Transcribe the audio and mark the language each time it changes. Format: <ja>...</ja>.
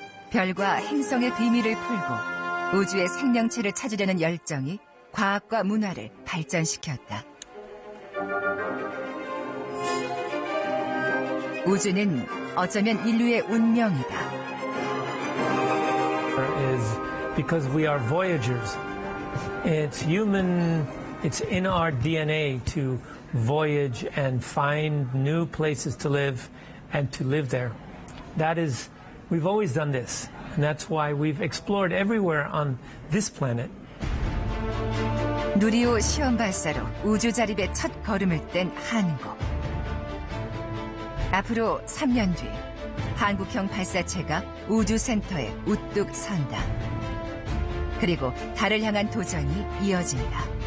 <ko>별과 행성의 비밀을 풀고 우주의 생명체를 찾으려는 열정이 과학과 문화를 발전시켰다. 우주는 어쩌면 인류의 운명이다.</ko> <en>Is because we are voyagers. It's human, it's in our DNA to voyage and find new places to live and to live there. That is, we've always done this. And that's why we've explored everywhere on this planet.</en> <ko>누리호 시험 발사로 우주 자립의 첫 걸음을 뗀 한국. 앞으로 3년 뒤 한국형 발사체가 우주센터에 우뚝 선다. 그리고 달을 향한 도전이 이어진다.</ko>